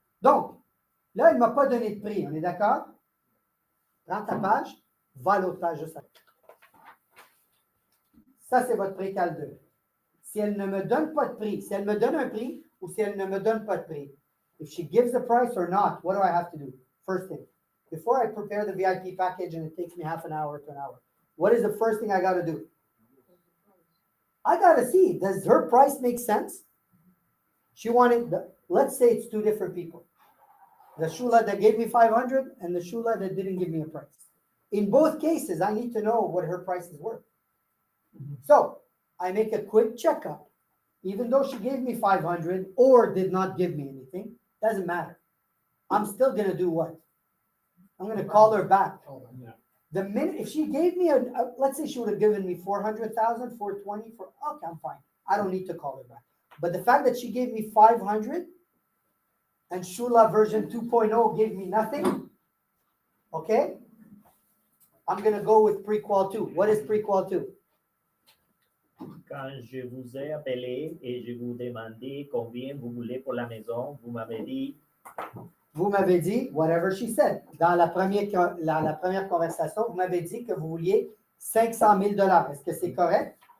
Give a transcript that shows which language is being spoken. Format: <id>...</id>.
<fr>Donc, là, il ne m'a pas donné de prix. On est d'accord? Prends ta page, va à l'autre page juste après. Ça, c'est votre précal 2. Si elle ne me donne pas de prix, si elle me donne un prix ou si elle ne me donne pas de prix,</fr> <en>if she gives the price or not, what do I have to do? First thing, before I prepare the VIP package and it takes me half an hour to an hour, what is the first thing I got to do? I got to see, does her price make sense? She wanted, let's say it's two different people. The shula that gave me 500 and the shula that didn't give me a price. In both cases, I need to know what her price is worth. So I make a quick checkup. Even though she gave me 500 or did not give me anything, doesn't matter. I'm still going to do what? I'm going to call her back. Yeah. The minute, if she gave me let's say she would have given me 400,000, 420, okay, I'm fine. I don't need to call her back. But the fact that she gave me 500 and Shula version 2.0 gave me nothing, okay? I'm going to go with prequal 2. What is prequal 2?</en> <fr>Quand je vous ai appelé et je vous demandé combien vous voulez pour la maison, vous m'avez dit Vous m'avez dit,</fr> <en>whatever she said,</en> <fr>dans la première conversation, vous m'avez dit que vous vouliez 500 000 $. Est-ce que c'est correct?</fr>